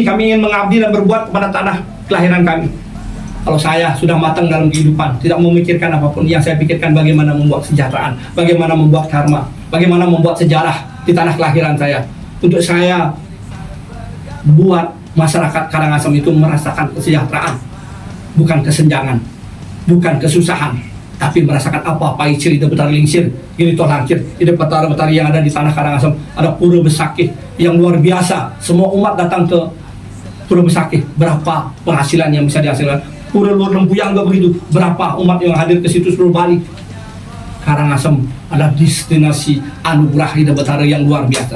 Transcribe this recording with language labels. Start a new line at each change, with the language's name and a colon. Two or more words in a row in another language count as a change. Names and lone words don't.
Indonesian: Kami ingin mengabdi dan berbuat kepada tanah kelahiran kami. Kalau saya sudah matang dalam kehidupan, tidak memikirkan apapun, yang saya pikirkan bagaimana membuat kesejahteraan, bagaimana membuat karma, bagaimana membuat sejarah di tanah kelahiran saya. Untuk saya buat masyarakat Karangasem itu merasakan kesejahteraan, bukan kesenjangan, bukan kesusahan, tapi merasakan apa pahit cerita betari lingsir, ini toh langkir, ini betari-betari yang ada di tanah Karangasem. Ada Pura Besakih yang luar biasa. Semua umat datang ke Pura Besakih, berapa penghasilan yang bisa dihasilkan. Pura Luar Lempuyang juga begitu, berapa umat yang hadir ke situ seluruh Bali. Karangasem adalah destinasi anugerah hidup betara yang luar biasa.